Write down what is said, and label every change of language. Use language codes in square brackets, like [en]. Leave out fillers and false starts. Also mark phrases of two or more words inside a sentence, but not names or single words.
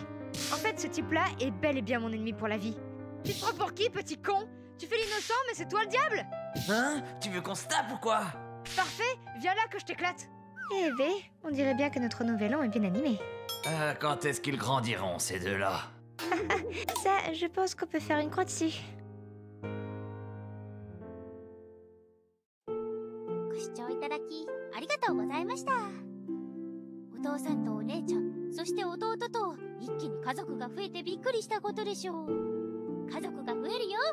[fr] En fait, ce type-là est bel et bien mon ennemi pour la vie. Tu te prends pour qui, petit con? Tu fais l'innocent, mais c'est toi le diable? Hein? Tu veux qu'on se tape ou quoi? Parfait, viens là que je t'éclate. Eh ben, on dirait bien que notre nouvel an est bien animé. Quand est-ce qu'ils grandiront, ces deux-là? Ça, je pense qu'on peut faire une croix dessus. [ja] ご視聴いただきありがとうございました。お父さんとお姉ちゃん、そして弟と一気に家族が増えてびっくりしたことでしょう。家族が増えるよ。